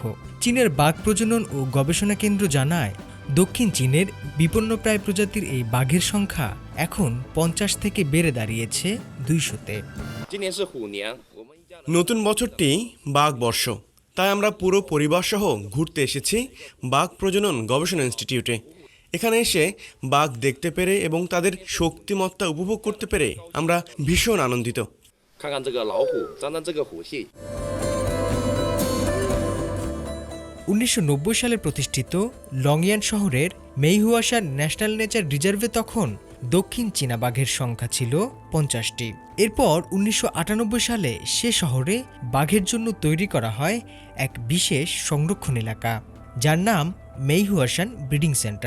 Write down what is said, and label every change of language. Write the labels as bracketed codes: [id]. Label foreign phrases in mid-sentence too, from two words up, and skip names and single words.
[bn] চীনের বাঘ প্রজনন ও গবেষণা কেন্দ্র জানায়, দক্ষিণ চীনের বিপন্নপ্রায় প্রজাতির এই বাঘের সংখ্যা এখন 50 থেকে বেড়ে দাঁড়িয়েছে 200-তে। নতুন বছরটি বাঘ বর্ষ, তাই আমরা পুরো পরিবার সহ ঘুরতে এসেছি বাঘ প্রজনন গবেষণা ইনস্টিটিউটে। এখানে এসে বাঘ দেখতে পেরে এবং তাদের শক্তিমত্তা উপভোগ করতে পেরে আমরা ভীষণ আনন্দিত। [zh] 看看这个老虎，沾沾这个虎气。 [bn] 1990 সালে প্রতিষ্ঠিত লংয়ান শহরের মেইহুয়াশান ন্যাশনাল নেচার রিজার্ভে তখন দক্ষিণ চীনা বাঘের সংখ্যা ছিল 50টি। এরপর 1998 সালে সে শহরে বাঘের জন্য তৈরি করা হয় এক বিশেষ সংরক্ষণ এলাকা, যার নাম মেইহুয়াশান ব্রিডিং সেন্টার।